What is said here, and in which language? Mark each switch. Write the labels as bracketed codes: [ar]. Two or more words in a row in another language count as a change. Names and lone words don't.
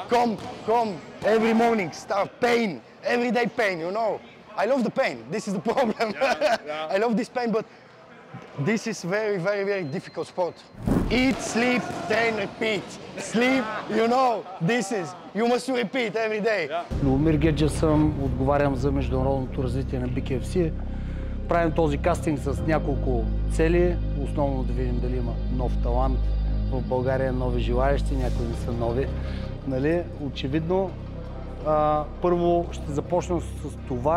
[en] Come every morning, start pain. Everyday pain, you know. I love the pain. This is the problem. I love this pain, but this is very, very, very difficult sport. Eat, sleep, train, repeat. Sleep, you know, this is, you must repeat every day. [bg] Любомир Геджев съм, отговарям за международното развитие на BKFC. Правим този кастинг с няколко цели. Основно да видим дали има нов талант в България, нови желаещи, някои не са нови. Нали? Очевидно, първо ще започна с това.